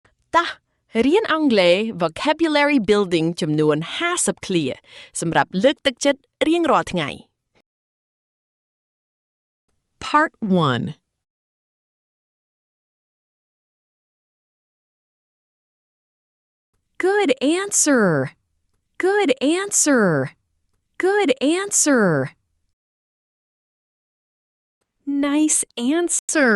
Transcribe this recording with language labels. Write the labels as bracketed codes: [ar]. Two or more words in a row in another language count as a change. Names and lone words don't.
[km] តោះរៀនអង់គ្លេស [en] vocabulary building [km] ចំនួន50ឃ្លាសម្រាប់លើកទឹកចិត្តរៀងរាល់ថ្ងៃ [en] Part 1 Good answer. Good answer. Good answer. Nice answer.